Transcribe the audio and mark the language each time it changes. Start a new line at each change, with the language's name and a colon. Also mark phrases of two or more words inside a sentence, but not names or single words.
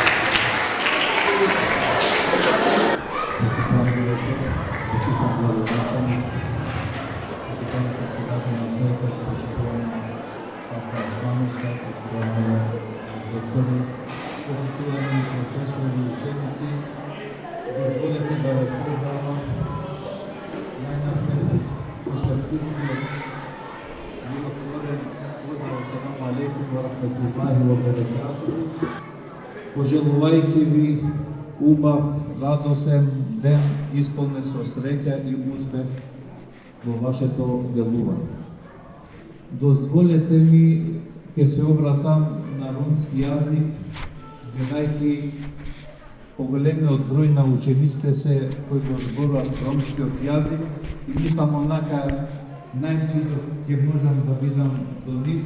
Macedonian: Почитувани професори и ученици, дозволете да ве поздравам најнапред посебниот миротворен поздрав
Arabic: السلام عليكم ورحمة الله وبركاته,
Macedonian: пожелувајќи ви убав, радосен ден исполнет со среќа и успех во вашето делување. Дозволете ми ќе се обратам на румски јазик, гледајќи поголемиот број на учениците се кои го зборуваат ромскиот јазик и мислам онака најблизо ќе можам да бидам до нив.